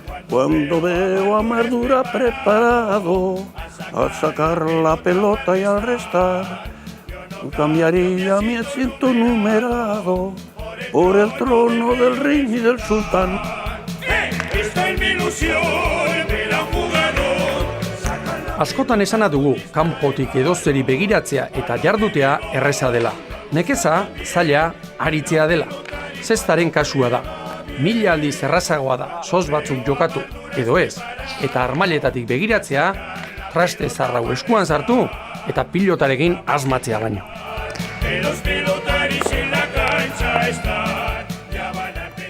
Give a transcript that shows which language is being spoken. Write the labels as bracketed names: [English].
[Spanish] Cuando veo a Mardura preparado a sacar la pelota y al restar, cambiaría mi asiento numerado por el trono del rey y del sultán. Esta es mi ilusión, gran jugador. [Basque] Askotan esana dugu, kanpotik edozeri begiratzea eta jardutea erreza dela. Nekeza, zaila, aritzea dela. Zestaren kasua da. 1000 aldiz errazagoa da, soz batzuk jokatu, edo ez. Eta armailetatik begiratzea, traste zarrau eskuan sartu, eta pilotarekin asmatzea baino. [Spanish] Los pelotaris en la cancha están, ya van a